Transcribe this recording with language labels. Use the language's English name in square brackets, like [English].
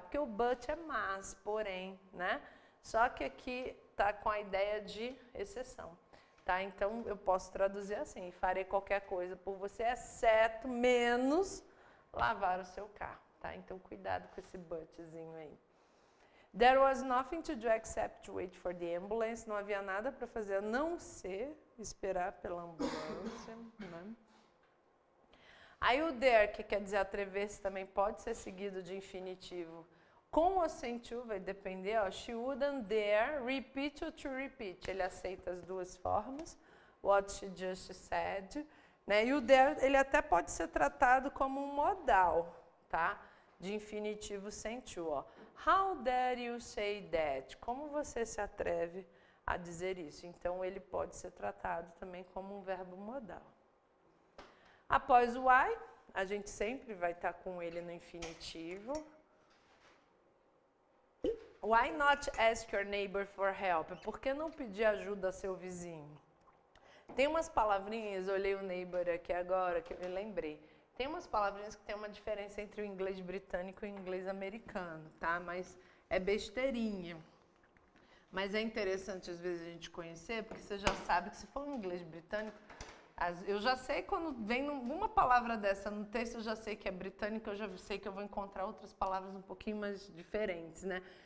[Portuguese] Porque o but é mas, porém, né? Só que aqui está com a ideia de exceção. Tá? Então, eu posso traduzir assim, farei qualquer coisa por você, exceto, menos, lavar o seu carro. Tá? Então, cuidado com esse butzinho aí. [English] There was nothing to do except to wait for the ambulance. [Portuguese] Não havia nada para fazer a não ser esperar pela ambulância. Né? Aí o there, que quer dizer atrever-se, também pode ser seguido de infinitivo. Com ou sem to, vai depender. [English] Ó, she wouldn't dare repeat or to repeat. [Portuguese] Ele aceita as duas formas. [English] What she just said. [Portuguese] Né? E o there, ele até pode ser tratado como um modal, tá? De infinitivo sem to. Ó. [English] How dare you say that? [Portuguese] Como você se atreve a dizer isso? Então, ele pode ser tratado também como um verbo modal. Após o why, a gente sempre vai estar com ele no infinitivo. [English] Why not ask your neighbor for help? [Portuguese] Por que não pedir ajuda ao seu vizinho? Tem umas palavrinhas, eu olhei o neighbor aqui agora, que eu me lembrei. Tem umas palavrinhas que tem uma diferença entre o inglês britânico e o inglês americano, tá? Mas é besteirinha. Mas é interessante, às vezes, a gente conhecer, porque você já sabe que se for um inglês britânico, eu já sei quando vem uma palavra dessa no texto, eu já sei que é britânico, eu já sei que eu vou encontrar outras palavras um pouquinho mais diferentes, né?